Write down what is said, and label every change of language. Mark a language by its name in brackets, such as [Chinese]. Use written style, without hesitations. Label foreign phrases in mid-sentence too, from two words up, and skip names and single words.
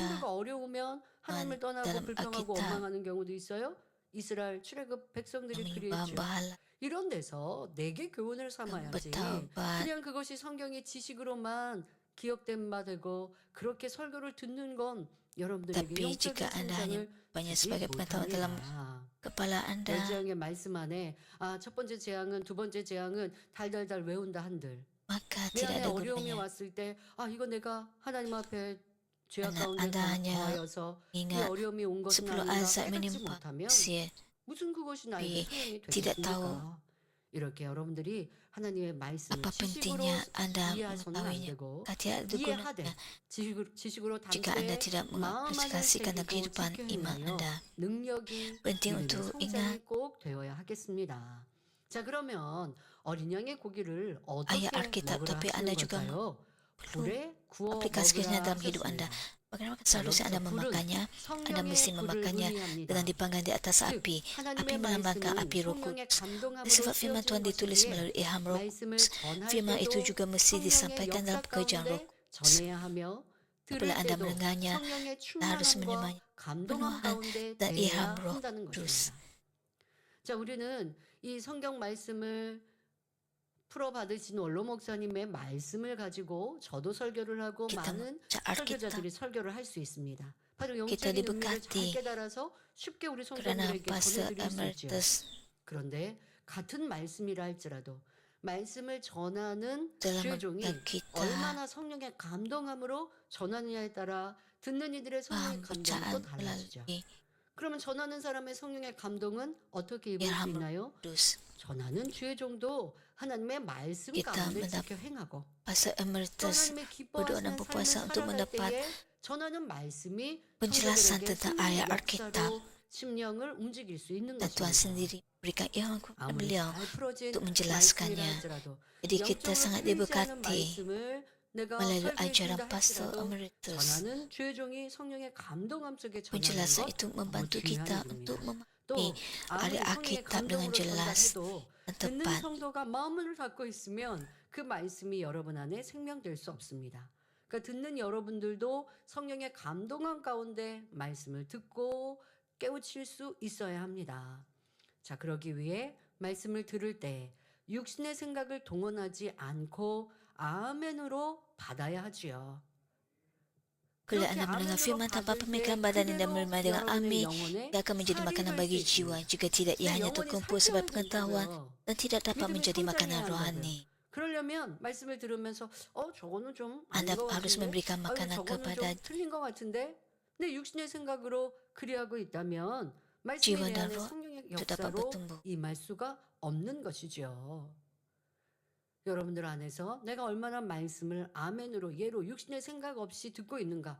[Korean] 힘들고 어려우면 하나님을 떠나고 [Indonesian] dalam [Korean] 불평하고 [Indonesian] Alkitab [Korean] 원망하는 경우도 있어요. 이스라엘 출애굽 백성들이 [Indonesian] yang [Korean] 그랬죠. [Indonesian] menyembah bahala, [Korean] 이런 데서 내게 교훈을 삼아야지. [Indonesian] bertaubat, [Korean] 그냥 그것이 성경의 지식으로만 기억된 바 되고 그렇게 설교를 듣는 건 여러분들에게 [Indonesian] tapi [Korean] 영적인 [Indonesian] jika Anda hanya [Korean] 성장을 [Indonesian] banyak [Korean] 주지 [Indonesian] sebagai pengetahuan dalam [Korean] 못합니다. [Indonesian] kepala Anda, [Korean] 열재앙의 말씀 안에 첫 번째 재앙은 두 번째 재앙은 달달달 외운다 한들 [Indonesian] maka [Korean] 내 [Indonesian] tidak [Korean] 안에 [Indonesian] ada [Korean] 어려움이 [Indonesian] gunanya. [Korean] 왔을 때 이거 내가 하나님 앞에 죄악 [Indonesian] Anda, [Korean] 가운데 [Indonesian] anda hanya [Korean] 거하여서 이 [Indonesian] ingat [Korean] 어려움이 온 것은 [Indonesian] 10 [Korean] 아니라 [Indonesian] azab [Korean] 깨닫지 [Indonesian] menimpa [Korean] 못하면 [Indonesian] manusia. [Korean] 무슨 그것이 나에게 [Indonesian] Tapi [Korean] 소용이 [Indonesian] tidak tahu [Korean] 되겠습니까? 이렇게 여러분들이 하나님의 말씀을 [Indonesian] apa [Korean] 지식으로 [Indonesian] pentingnya Anda [Korean] 이해해서는 안 [Indonesian] mengetahuinya. [Korean] 되고 [Indonesian] Tidak ada [Korean] 이해하되 [Indonesian] gunanya [Korean] 지식으로 [Indonesian] jika Anda [Korean] 단순히 [Indonesian] tidak [Korean] 마음 안을 [Indonesian] mengaplikasikan dalam [Korean] 새기고 [Indonesian] kehidupan [Korean] 지켜 [Indonesian] iman [Korean] 행하여 [Indonesian] Anda. [Korean] 능력이 [Indonesian] Penting [Korean] 믿음의 [Indonesian] untuk [Korean] 성장이 [Indonesian] ingat [Korean] 꼭 되어야 하겠습니다. 자, 그러면 어린 양의 고기를 [Indonesian] ayat [Korean] 어떻게 [Indonesian] Alkitab, [Korean] 먹으라 [Indonesian] tapi [Korean] 하시는 [Indonesian] Anda juga [Korean] 걸까요? [Indonesian] perlu [Korean] 불에 구워 [Indonesian] aplikasikannya [Korean] 먹으라 [Indonesian] dalam hidup Anda. [Korean] 하셨습니다. [Indonesian] Bagaimana [Korean] 자, [Indonesian] seharusnya [Korean] 여기서 [Indonesian] Anda [Korean] 불은 [Indonesian] memakannya? Anda [Korean] 성령의 [Indonesian] mesti [Korean] 불을 [Indonesian] memakannya [Korean] 의미합니다. [Indonesian] dengan dipanggang di atas [Korean] 즉 [Indonesian] api. Api [Korean] 하나님의 [Indonesian] melambangkan [Korean] 말씀은 [Indonesian] api Roh [Korean] 성령의 [Indonesian] Kudus. [Korean] 감동함으로 [Indonesian] Sifat firman Tuhan [Korean] 쓰여진 [Indonesian] ditulis [Korean] 것이기에 [Indonesian] melalui ilham Roh [Korean] 말씀을 [Indonesian] Kudus. [Korean] 전할 [Indonesian] Firman itu [Korean] 때도 [Indonesian] juga mesti [Korean] 성령의 [Indonesian] disampaikan dalam [Korean] 역사 [Indonesian] pekerjaan Roh [Korean] 가운데 [Indonesian] Kudus. [Korean] 전해야 하며 들을 [Indonesian] Apabila Anda [Korean] 때도 [Indonesian] mendengarnya, [Korean] 성령의 [Indonesian] Anda harus [Korean] 충만함과 [Indonesian] menerimanya [Korean] 감동함 [Indonesian] penuhan [Korean] 가운데 [Indonesian] dan [Korean] 대해야 [Indonesian] ilham Roh [Korean] 한다는 [Indonesian] Kudus. [Korean] 것입니다. 자, 우리는 이 성경 말씀을 풀어받으신 원로 목사님의 말씀을 가지고 저도 설교를 하고 [Indonesian] Kita [Korean] 많은 [Indonesian] membaca Alkitab [Korean] 설교자들이 설교를 할 수 있습니다. 바로 [Indonesian] kita [Korean] 영적인 의미를 잘 [Indonesian] diberkati [Korean] 깨달아서 쉽게 우리 [Indonesian] karena [Korean] 성도들에게 [Indonesian] Pastor [Korean] 전해드릴 수 있죠. [Indonesian] Emeritus [Korean] 그런데 같은 말씀이라 할지라도 말씀을 전하는 [Indonesian] dalam [Korean] 주의종이 [Indonesian] mengajar kita [Korean] 얼마나 성령의 감동함으로 전하느냐에 따라 듣는 이들의 성령의 [Indonesian] paham [Korean] 감동이 [Indonesian] bacaan [Korean] 또 달라지죠. [Indonesian] melalui [Korean] 그러면 전하는 사람의 성령의 감동은 어떻게 입을 수 [Indonesian] ilham Roh [Korean] 있나요? [Indonesian] Kudus. [Korean] 전하는 주의종도 하나님의 말씀 [Indonesian] Kita [Korean] 가운데 [Indonesian] mendapat [Korean] 지켜 행하고 또 [Indonesian] Pastor Emeritus [Korean] 하나님의 [Indonesian] berdoa dan [Korean] 기뻐하시는 [Indonesian] berpuasa [Korean] 삶을 [Indonesian] untuk [Korean] 살아갈 [Indonesian] mendapat [Korean] 때에 전하는 말씀이 [Indonesian] penjelasan [Korean] 성도들에게 [Indonesian] tentang [Korean] 생명의 [Indonesian] ayat Alkitab [Korean] 역사로 심령을 움직일 수 있는 [Indonesian] dan Tuhan [Korean] 것입니다. [Indonesian] sendiri berikan ilham kepada [Korean] 아무리 [Indonesian] beliau [Korean] 잘 풀어진 [Indonesian] untuk [Korean] 말씀이라 [Indonesian] menjelaskannya. [Korean] 할지라도 [Indonesian] Jadi kita [Korean] 영적으로 [Indonesian] sangat [Korean] 풀리지 않은 [Indonesian] diberkati [Korean] 말씀을 내가 [Indonesian] melalui [Korean] 설교해 [Indonesian] ajaran [Korean] 준다 [Indonesian] Pastor [Korean] 할지라도 [Indonesian] Emeritus. [Korean] 전하는 주의 종이 성령의 감동함 속에 전하는 [Indonesian] Penjelasan [Korean] 것 [Indonesian] itu [Korean] 너무 [Indonesian] membantu [Korean] 중요한 [Indonesian] kita [Korean] 일입니다. [Indonesian] untuk [Korean] 또 [Indonesian] memahami [Korean] 아무리 [Indonesian] ayat [Korean] 성령의 [Indonesian] Alkitab dengan [Korean] 감동으로 [Indonesian] jelas [Korean] 전달해도 [Indonesian] dan [Korean] 듣는 [Indonesian] tepat. [Korean] 성도가 마음을 닫고 있으면 그 말씀이 여러분 안에 생명될 수 없습니다. 그러니까 듣는 여러분들도 성령의 감동함 가운데 말씀을 듣고 깨우칠 수 있어야 합니다. 자, 그러기 위해 말씀을 들을 때 육신의 생각을 동원하지 않고 아멘으로 받아야 하지요. [Indonesian] Bila Anda mendengar firman tanpa pemikiran badan dan menerima dengan amin, ia akan menjadi makanan bagi jiwa. Jika tidak, ia hanya terkumpul sebagai pengetahuan dan tidak dapat menjadi makanan rohani. [Korean] 그러려면 말씀을 들으면서 저거는 좀 [Indonesian] Anda [Korean] 아닌 것 [Indonesian] harus [Korean] 같은데? [Indonesian] memberikan [Korean] 아유, [Indonesian] makanan [Korean] 저거는 [Indonesian] kepada [Korean] 좀 틀린 것 같은데? 내 육신의 생각으로 그리하고 있다면 말씀이 [Indonesian] jiwa [Korean] 내 [Indonesian] dan [Korean] 안에 [Indonesian] roh [Korean] 성령의 [Indonesian] itu dapat [Korean] 역사로 [Indonesian] bertumbuh. [Korean] 임할 수가 없는 것이죠. 여러분들 안에서 내가 얼마나 말씀을 아멘으로 예로 육신의 생각 없이 듣고 있는가.